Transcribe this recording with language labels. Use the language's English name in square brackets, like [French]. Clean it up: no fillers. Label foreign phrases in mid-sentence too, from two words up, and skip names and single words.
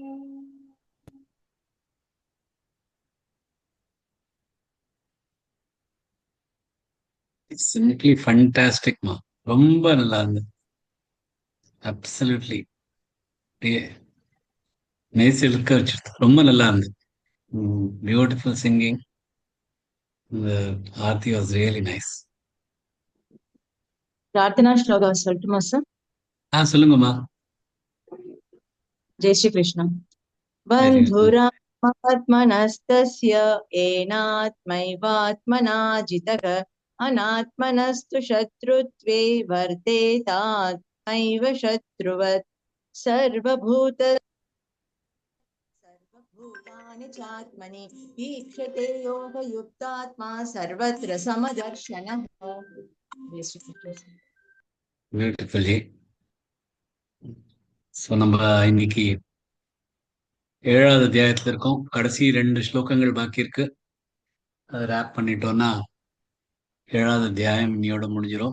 [English] simply fantastic ma. [Tamil] ரொம்ப நல்லா இருந்தது. [English] absolutely nice [Tamil] இருக்க வச்சிருது. ரொம்ப நல்லா இருந்தது. [English] Beautiful singing. Aarti was really nice. [Hindi] प्रार्थना श्लोक [Tamil] சொல்லட்டுமா சார்? சொல்லுங்கம்மா. [Hindi] जय श्री कृष्ण। [Sanskrit] बन्धुरात्मनस्तस्य येनात्मैवात्मना जितः अनात्मनस्तु शत्रुत्वे वर्तेतात्मैव शत्रुवत् सर्वभूतानि चात्मनि ईक्षते योगयुक्तात्मा सर्वत्र समदर्शनः। [English] beautiful ji. [Tamil] ஸோ நம்ம இன்னைக்கு 7வது அத்தியாயத்துல இருக்கோம். கடைசி 2 ஸ்லோகங்கள் பாக்கி இருக்கு. அதை ரேப் பண்ணிட்டோம்னா 7வது அத்தியாயம் இன்னையோட முடிஞ்சிடும்.